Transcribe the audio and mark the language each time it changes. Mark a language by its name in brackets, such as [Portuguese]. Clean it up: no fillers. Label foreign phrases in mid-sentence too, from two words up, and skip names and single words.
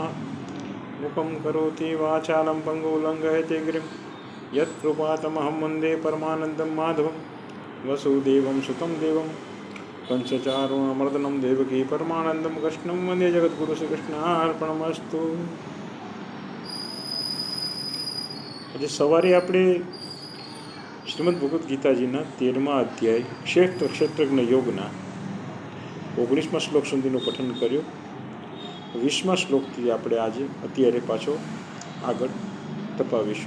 [Sanskrit] मुखं करोति वाचालं पङ्गुलङ्घयते गिरिं यत्कृपातमहं वन्दे परमानन्दं माधवं वसुदेवं सुतं देवं कंसचारुणमर्दनं देवकी परमानन्दं कृष्णं वन्दे जगद्गुरु श्रीकृष्णार्पणमस्तु। [Gujarati] આજે સવારે આપણે શ્રીમદ ભગવદ્ ગીતાજીના 13મા અધ્યાય ક્ષેત્રજ્ઞ યોગના 19મા શ્લોક સુધીનું પઠન કર્યું। 20મા શ્લોકથી આપણે આજે અત્યારે પાછો આગળ તપાવીશું।